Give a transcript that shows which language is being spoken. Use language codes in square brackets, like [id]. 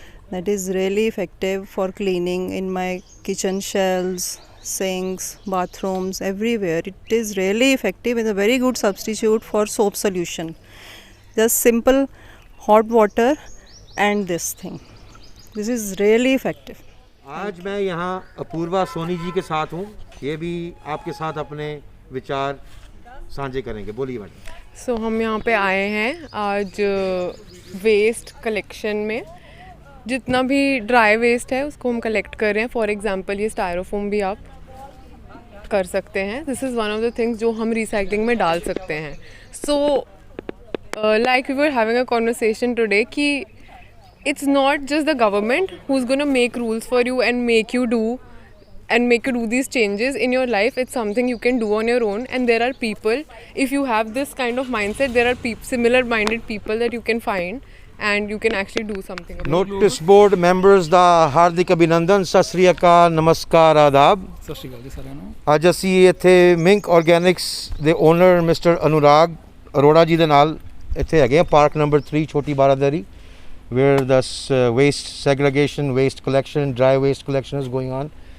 [en] That is really effective for cleaning in my kitchen shelves, sinks, bathrooms, everywhere. It is really effective. It's a very good substitute for soap solution. Just simple hot water and this thing. This is really effective. [hi] आज मैं यहाँ अपूर्वा सोनी जी के साथ हूँ. ये भी आपके साथ अपने विचार साझे करेंगे. बोलिए मैडम. सो हम यहाँ पे आए हैं आज वेस्ट कलेक्शन में. जितना भी ड्राई वेस्ट है उसको हम कलेक्ट कर रहे हैं. फॉर एग्जांपल ये स्टायरोफोम भी आप कर सकते हैं. [en] This is one of the things जो हम recycling में डाल सकते हैं. So like we were having a conversation today कि it's not just the government who's going to make rules for you and make you do these changes in your life. It's something you can do on your own, and there are people, if you have this kind of mindset, there are similar minded people that you can find and you can actually do something about. [pa] Notice board members ਦਾ ਹਾਰਦਿਕ ਅਭਿਨੰਦਨ, ਸਤਿ ਸ੍ਰੀ ਅਕਾਲ, ਨਮਸਕਾਰ, ਆਦਾਬ. ਸਤਿ ਸ਼੍ਰੀ ਅਕਾਲ ਜੀ ਸਾਰਿਆਂ ਨੂੰ. ਅੱਜ ਅਸੀਂ ਇੱਥੇ ਮਿੰਕ organics ਦੇ owner mister Anurag Arora ji ਦੇ ਨਾਲ ਇੱਥੇ ਹੈਗੇ ਆ ਪਾਰਕ ਨੰਬਰ 3 ਛੋਟੀ Baradari, [en] where this waste segregation, waste collection, dry waste collection is going on.